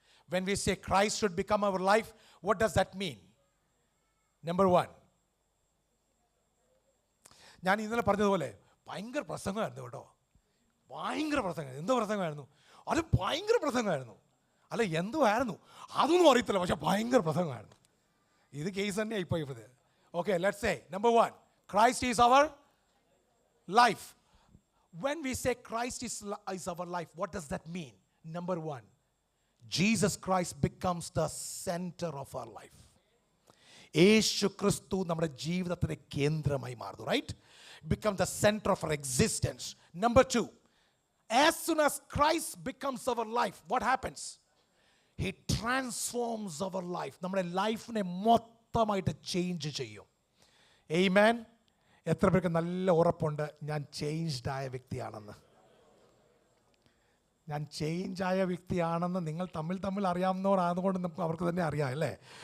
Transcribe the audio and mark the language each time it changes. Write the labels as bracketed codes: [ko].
[en] When we say Christ should become our life, what does that mean? Number 1, [ml] ഞാൻ ഇന്നലെ പറഞ്ഞതുപോലെ ഭയങ്കര പ്രസംഗമായിരുന്നു കേട്ടോ. ഭയങ്കര പ്രസംഗം. എന്തോ പ്രസംഗമായിരുന്നു അത്? ഭയങ്കര പ്രസംഗമായിരുന്നു. അല്ല എന്തുമായിരുന്നു അതൊന്നും അറിയത്തില്ല, പക്ഷെ ഭയങ്കര പ്രസംഗമായിരുന്നു. ഇത് കേസ് തന്നെയാണ് ഇപ്പോൾ ഇത്. [en] Okay, let's say number 1, Christ is our life. When we say Christ is our life, what does that mean? Number 1, Jesus Christ becomes the center of our life. [ml] യേശു ക്രിസ്തു നമ്മുടെ ജീവിതത്തിൻ്റെ കേന്ദ്രമായി മാറുന്നു. [en] Right? become the center of our existence. Number 2, as soon as Christ becomes our life, what happens? He transforms our life. [ml] നമ്മുടെ ലൈഫിനെ മൊത്തമായിട്ട് change ചെയ്യും. Amen. എത്ര പേർക്ക് നല്ല ഉറപ്പുണ്ട് ഞാൻ ചേഞ്ച്ഡ് ആയ വ്യക്തിയാണെന്ന്? ഞാൻ ചേഞ്ച് ആയ വ്യക്തിയാണെന്ന് നിങ്ങൾ തമ്മിൽ അറിയാവുന്നവരാകുന്നതുകൊണ്ട് നമുക്ക് അവർക്ക് തന്നെ അറിയാം അല്ലേ?